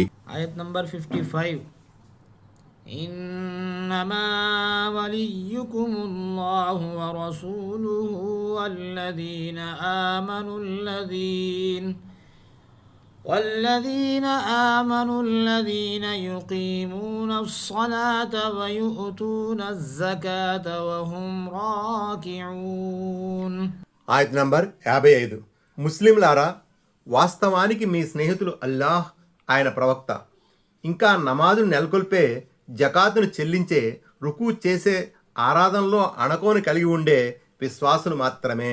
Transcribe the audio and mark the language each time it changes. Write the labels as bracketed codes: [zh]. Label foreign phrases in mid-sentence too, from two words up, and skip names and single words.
[te] ఆయత్ నంబర్ 55. [ar] إنما وليكم الله ورسوله والذين آمنوا الذين يقيمون الصلاة ويؤتون الزكاة وهم راكعون. [te] ఆయత్ నంబర్ 55. ముస్లింలారా, వాస్తవానికి మీ స్నేహితులు అల్లాహ్, ఆయన ప్రవక్త, ఇంకా నమాజును నెలకొల్పే, జకాతును చెల్లించే, రుకు చేసే, ఆరాధనలో అణకోని కలిగి ఉండే విశ్వాసులు మాత్రమే.